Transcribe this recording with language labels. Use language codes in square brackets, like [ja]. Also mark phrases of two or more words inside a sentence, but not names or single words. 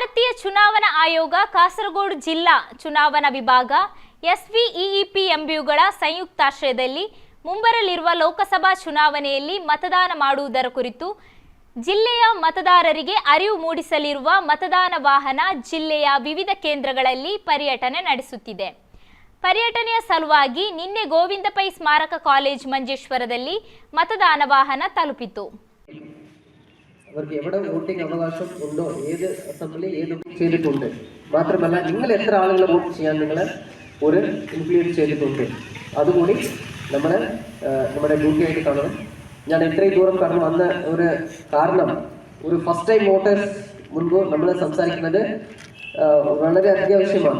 [kn] ಚುನಾವಣಾ ಆಯೋಗ ಕಾಸರಗೋಡು ಜಿಲ್ಲಾ ಚುನಾವಣಾ ವಿಭಾಗ ಎಸ್ವಿಇಇಪಿ ಎಂಬಿಯುಗಳ ಸಂಯುಕ್ತಾಶ್ರಯದಲ್ಲಿ ಮುಂಬರಲಿರುವ ಲೋಕಸಭಾ ಚುನಾವಣೆಯಲ್ಲಿ ಮತದಾನ ಮಾಡುವುದರ ಕುರಿತು ಜಿಲ್ಲೆಯ ಮತದಾರರಿಗೆ ಅರಿವು ಮೂಡಿಸಲಿರುವ ಮತದಾನ ವಾಹನ ಜಿಲ್ಲೆಯ ವಿವಿಧ ಕೇಂದ್ರಗಳಲ್ಲಿ ಪರ್ಯಟನೆ ನಡೆಸುತ್ತಿದೆ. ಪರ್ಯಟನೆಯ ಸಲುವಾಗಿ ನಿನ್ನೆ ಗೋವಿಂದ ಪೈ ಸ್ಮಾರಕ ಕಾಲೇಜ್ ಮಂಜೇಶ್ವರದಲ್ಲಿ ಮತದಾನ ವಾಹನ ತಲುಪಿತು. [ml] അവർക്ക് എവിടെ വോട്ടിംഗ് അവകാശം ഉണ്ടോ, ഏത് അസംബ്ലി ഏത് ചെയ്തിട്ടുണ്ട്, മാത്രമല്ല നിങ്ങൾ എത്ര ആളുകളെ വോട്ട് ചെയ്യാൻ നിങ്ങൾ ഒരു ഇൻക്ലൂഡ് ചെയ്തിട്ടുണ്ട്, അതുകൂടി നമ്മൾ നമ്മുടെ ഡ്യൂട്ടി ആയിട്ട് കാണണം. ഞാൻ ഇത്രയും ദൂരം കടന്നു വന്ന ഒരു കാരണം, ഒരു [en] first time voters [ml] മുൻപ് നമ്മൾ സംസാരിക്കുന്നത് വളരെ അത്യാവശ്യമാണ്.